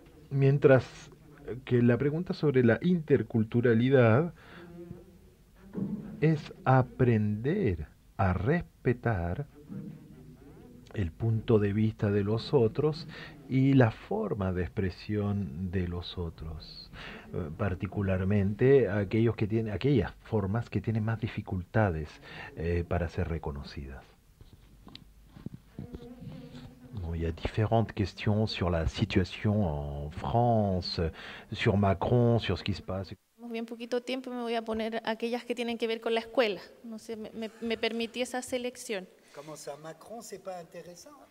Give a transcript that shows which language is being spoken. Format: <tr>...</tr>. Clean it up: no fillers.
<es>Mientras que la pregunta sobre la interculturalidad es aprender a respetar el punto de vista de los otros y la forma de expresión de los otros, particularmente aquellos que tienen, aquellas formas que tienen más dificultades para ser reconocidas.</es> <fr>Bon, il y a différentes questions sur la situation en France, sur Macron, sur ce qui se passe.</fr> <es>Bien poquito tiempo, me voy a poner aquellas que tienen que ver con la escuela. No sé, me permití esa selección.</es> <fr>¿Cómo ça, Macron, c'est pas intéressant?</fr>